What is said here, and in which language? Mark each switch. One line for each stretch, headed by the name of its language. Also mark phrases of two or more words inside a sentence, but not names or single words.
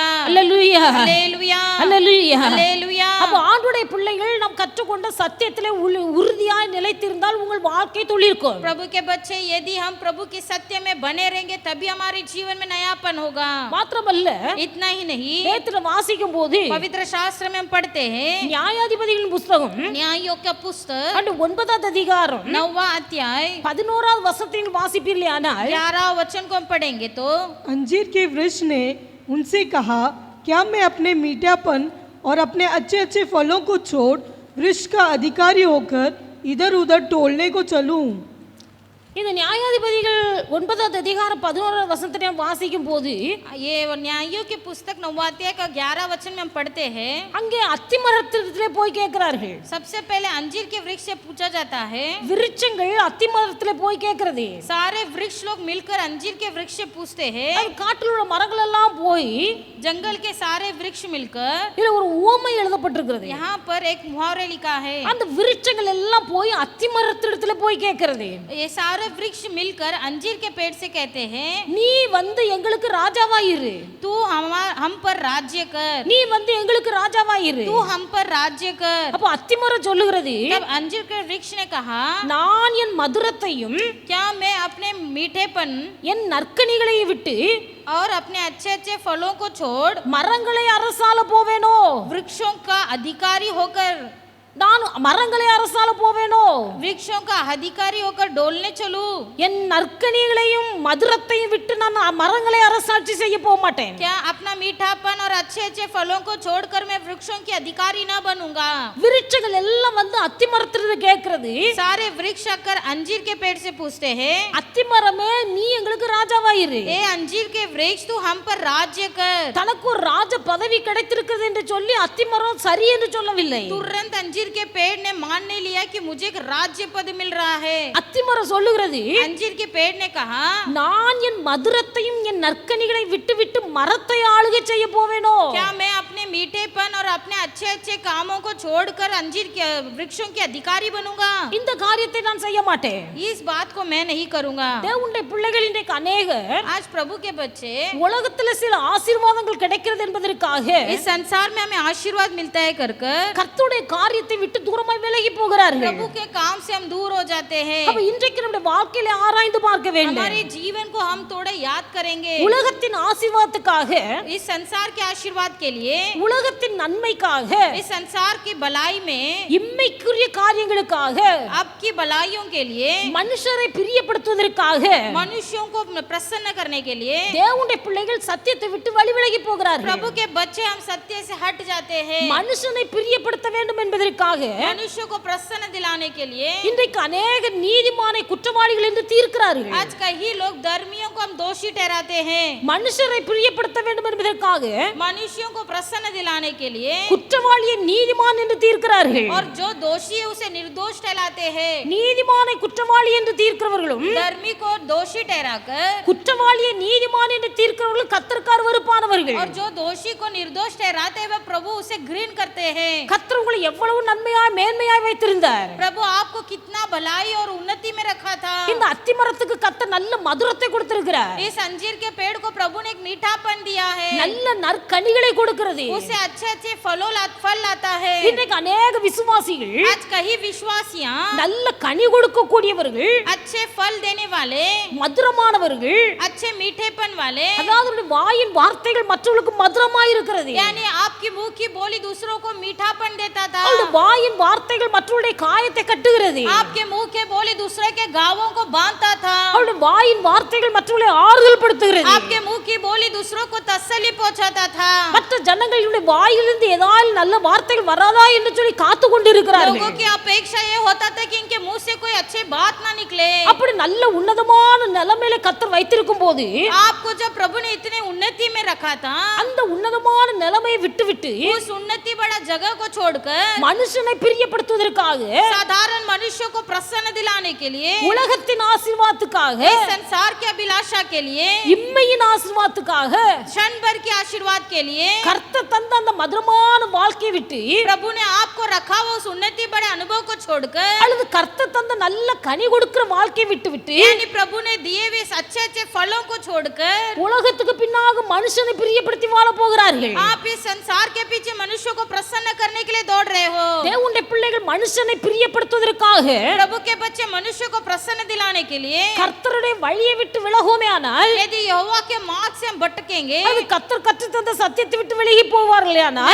Tamil: அல்லேலூயா,
Hindi: हालेलुया,
Tamil: அல்லேலூயா.
Hindi: हालेलुया।
Tamil: அப்ப ஆண்டுடைய பிள்ளைகள் நாம் கற்றுக்கொண்ட சத்தியத்திலே உறுதியாய் நிலைத்திருந்தால் உங்கள் வாழ்க்கை துளிர்க்கும்.
Hindi: प्रभु के बच्चे, यदि हम प्रभु के सत्य में बने रहेंगे तभी हमारे जीवन में नयापन होगा।
Tamil: மாத்திரமல்ல,
Hindi: इतना ही नहीं,
Tamil: வேதத்துல வாசிக்கும் போது
Hindi: पवित्र शास्त्र में हम पढ़ते हैं,
Tamil: நியாயாதிபதிகளின் புத்தகம்
Hindi: न्यायों का पुस्तक
Tamil: 9வது அதிகாரம்
Hindi: 9वां अध्याय
Tamil: 11வது வசனத்தில் வாசிப்பீர்களானால்,
Hindi: 11 वचन को हम पढ़ेंगे तो, अंजीर के वृक्ष ने उनसे कहा, क्या मैं अपने मीठापन और अपने अच्छे अच्छे फलों को छोड़ वृक्ष का अधिकारी होकर इधर उधर टोलने को चलूं?
Tamil: இந்த நியாயாதிபதிகள் 9வது அதிகாரம் 11வது வசனத்தை வாசிக்கும் போது,
Hindi: ये न्यायों के पुस्तक 9वां अध्याय का 11 वचन में हम पढ़ते हैं,
Tamil: அங்கே அத்திமரத்திலே போய் கேட்கிறார்கள்.
Hindi: सबसे पहले अंजीर के वृक्ष से पूछा जाता है,
Tamil: விருட்சங்கள் அத்திமரத்திலே போய் கேட்கிறது.
Hindi: सारे वृक्ष लोग मिलकर अंजीर के वृक्ष से पूछते हैं,
Tamil: அது காட்டில் உள்ள மரங்கள் எல்லாம் போய்,
Hindi: जंगल के सारे वृक्ष मिलकर,
Tamil: இதுல ஒரு உவமை எழுதப்பட்டிருக்கிறது.
Hindi: यहाँ पर एक मुहावरा लिखा है,
Tamil: அந்த விருட்சங்கள் எல்லாம் போய் அத்திமரத்திடத்துல போய் கேட்கிறது,
Hindi: ये सारे वृक्ष मिलकर अंजीर के पेड़ से कहते हैं,
Tamil: நீ வந்து எங்களுக்கு ராஜாவாயிரு,
Hindi: तू हम पर राज्य कर,
Tamil: நீ வந்து எங்களுக்கு ராஜாவாயிரு.
Hindi: तू हम पर राज्य कर।
Tamil: அப்ப அத்திமரம் சொல்லுகிறது,
Hindi: तब अंजीर के वृक्ष ने कहा,
Tamil: நான் என் மதுரத்தையும்
Hindi: क्या मैं अपने मीठेपन
Tamil: என் நற்கனிகளை விட்டு
Hindi: और अपने अच्छे अच्छे फलों को छोड़
Tamil: மரங்களை அரசால போவேனோ,
Hindi: वृक्षों का अधिकारी होकर,
Tamil: நான் மரங்களை அரசால போவேனோ,
Hindi: वृक्षों का अधिकारी होकर डोलने चलूं?
Tamil: என் நற்கனிகளையும் மதுரத்தையும் விட்டு நான் மரங்களை அரசாட்சி செய்ய போக மாட்டேன்.
Hindi: क्या अपना मीठापन और अच्छे अच्छे फलों को छोड़कर मैं वृक्षों की अधिकारी ना बनूंगा?
Tamil: விருட்சங்கள் எல்லாம் வந்து அத்திமரத்திலிருந்து கேட்கிறது,
Hindi: सारे वृक्ष आकर अंजीर के पेड़ से पूछते हैं,
Tamil: அத்திமரமே நீ எங்களுக்கு ராஜாவாயிரு,
Hindi: ए अंजीर के वृक्ष तू हम पर राज्य कर।
Tamil: தனக்கு ஒரு ராஜ பதவி கிடைத்திருக்கிறது என்று சொல்லி அத்திமரம் சரி என்று சொல்லவில்லை.
Hindi: तुरंत अंजीर के पेड़ ने मान नहीं लिया कि मुझे एक राज्य पद मिल रहा है।
Tamil: அத்திமரம் சொல்லுகிறது,
Hindi: अंजीर के पेड़ ने कहा,
Tamil: நான் என் மதுரத்தையும் என் நற்கனிகளை விட்டு விட்டு மரத்தை ஆளுகை செய்ய போவேனோ,
Hindi: क्या मैं अपने मीठेपन और अपने अच्छे अच्छे कामों को छोड़कर अंजीर के वृक्षों के अधिकारी बनूंगा,
Tamil: இந்த காரியத்தை நான் செய்ய மாட்டேன்.
Hindi: इस बात को मैं नहीं करूंगा.
Tamil: தேவனுடைய பிள்ளைகள் இன்றைக்கு அநேகர்
Hindi: आज प्रभु के बच्चे
Tamil: உலகத்துல சில ஆசீர்வாதங்கள் கிடைக்கிறது என்பதற்காக
Hindi: इस संसार में हमें आशीर्वाद मिलता है कर
Tamil: கர்த்தருடைய காரியத்தை விட்டு தூரமாய் விலகி போகிறார்கள்.
Hindi: प्रभु के काम से हम दूर हो जाते हैं.
Tamil: அப்ப இன்றைக்கு நம்முடைய வாழ்க்கையில ஆராய்ந்து பார்க்க வேண்டும்.
Hindi: हमारे जीवन को हम थोड़ा याद करेंगे.
Tamil: உலகத்தின் ஆசீர்வாதத்துக்காக,
Hindi: इस संसार के आशीर्वाद के लिए,
Tamil: உலகத்தின் நன்மைக்காக,
Hindi: इस संसार की भलाई में,
Tamil: இம்மைக்குரிய காரியங்களுக்காக,
Hindi: आपकी भलाइयों के लिए,
Tamil: மனுஷரை பிரியப்படுத்துவதற்காக,
Hindi: मनुष्यों को प्रसन्न करने के लिए
Tamil: தேவனுடைய பிள்ளைகள் சத்தியத்தை விட்டு வழி விலகி போகிறார்கள்.
Hindi: प्रभु के बच्चे हम सत्य से हट जाते हैं.
Tamil: மனுஷனை பிரியப்படுத்த வேண்டும் என்பதற்காக
Hindi: मनुष्यों को प्रसन्न दिलाने के लिए
Tamil: இன்றைக்கு अनेक நீதிமானை குற்றவாளிகள் என்று தீர்க்கிறார்கள்.
Hindi: आज कई लोग धर्मियों को हम दोषी ठहराते हैं.
Tamil: மனுஷரை பிரியப்படுத்த வேண்டும் என்பதற்காக
Hindi: मनुष्यों को प्रसन्न दिलाने के लिए
Tamil: குற்றவாளியை நீதிமான் என்று தீர்க்கிறார்கள்.
Hindi: और जो दोषी है उसे निर्दोष ठहराते हैं.
Tamil: நீதிமானை குற்றவாளி என்று தீர்க்கிறவர்களும்
Hindi: धर्मी को दोषी ठहराकर
Tamil: குற்றவாளியை நீதிமான் என்று தீர்க்கிறவர்களும் கர்த்தருக்கு வெறுப்பானவர்கள்.
Hindi: और जो दोषी को निर्दोष ठहराते हैं वह प्रभु उसे घृण करते हैं.
Tamil: கர்த்தர் உங்களை எவ்வளவு நன்மையாய் மேன்மையாய் வைத்திருந்தார்.
Hindi: प्रभु आपको कितना भलाई और उन्नति में रखा था.
Tamil: இந்த அத்திமரத்துக்கு கர்த்தர் நல்ல மதுரத்தை கொடுத்திருக்கிறார்.
Hindi: इस अंजीर के पेड़ को प्रभु ने एक मीठापन दिया है.
Tamil: நல்ல நற்கனிகளை கொடுக்கிறது.
Hindi: उसे अच्छे अच्छे फल लाता है.
Tamil: இன்றைக்கு अनेक விசுவாசிகள்
Hindi: आज कई विश्वासियां
Tamil: நல்ல கனி கொடுக்க கூடியவர்கள்,
Hindi: अच्छे फल देने वाले,
Tamil: மதுரமானவர்கள்,
Hindi: अच्छे मीठेपन वाले,
Tamil: அதாவது வாயின் வார்த்தைகள் மற்றவர்களுக்கு மதுரமாய் இருக்கிறது.
Hindi: यानी आपकी मुंह की बोली दूसरों को मीठापन देता था.
Tamil: அவருடைய வாயின் வார்த்தைகள் மற்றவருடைய காயத்தை கட்டுகிறது.
Hindi: आपके मुंह के बोली दूसरे के घावों को बांधता था.
Tamil: அவருடைய வாயின் வார்த்தைகள் மற்றவர்களை ஆறுதல் படுத்துகிறது.
Hindi: आपके मुंह की बोली दूसरों को तसल्ली पहुंचाता था.
Tamil: மற்ற ஜனங்களுடைய வாயிலிருந்து ஏதாவது நல்ல வார்த்தைகள் வராதா என்று சொல்லி காத்து கொண்டிருக்கிறார்கள்.
Hindi: लोगों की अपेक्षा ये होता था कि इनके मुंह से कोई अच्छी बात ना निकले.
Tamil: அப்படி நல்ல உன்னதமான நிலைமையில கர்த்தர் வைத்திருக்கும் போது
Hindi: आपको जब प्रभु ने इतने उन्नति में रखा था,
Tamil: அந்த உன்னதமான நிலைமையை விட்டுவிட்டு
Hindi: उस उन्नति बड़ा जगह को छोड़कर
Tamil: மனுஷனை பிரியப்படுத்துவதற்காக,
Hindi: साधारण मनुष्यों को प्रसन्न दिलाने के लिए,
Tamil: உலகத்தின் ஆசீர்வாதத்துக்காக,
Hindi: इस संसार की अभिलाषा के लिए,
Tamil: இம்மையின் ஆசீர்வாதத்துக்காக
Hindi: क्षण भर के आशीर्वाद के लिए
Tamil: கர்த்தர் தந்த அந்த மதுரமான வாழ்க்கையை விட்டு
Hindi: प्रभु ने आपको रखा हुआ उस उन्नति बड़े अनुभव को छोड़कर,
Tamil: அல்லது கர்த்தர் தந்த நல்ல கனி கொடுக்கிற வாழ்க்கையை விட்டுவிட்டு
Hindi: यानी प्रभु ने दिए हुए अच्छे अच्छे फलों को छोड़कर
Tamil: உலகத்துக்கு பின்னாக மனுஷனை பிரியப்படுத்தி வாழ போகிறார்கள்.
Hindi: आप इस संसार के पीछे मनुष्यों को प्रसन्न करने के लिए दौड़ रहे हो.
Tamil: தேவனுடைய பிள்ளைகள் மனுஷனை பிரியப்படுத்துவதற்காக
Hindi: प्रभु के बच्चे मनुष्य को प्रसन्न दिलाने के लिए
Tamil: கர்த்தருடைய வழியை விட்டு விலகுமே ஆனால்,
Hindi: यदि यहोवा के मार्ग से हम भटकेंगे,
Tamil: அது கர்த்தர் கற்றுத் தந்த சத்தியத்தை விட்டு விலகி போவார்களே ஆனால்,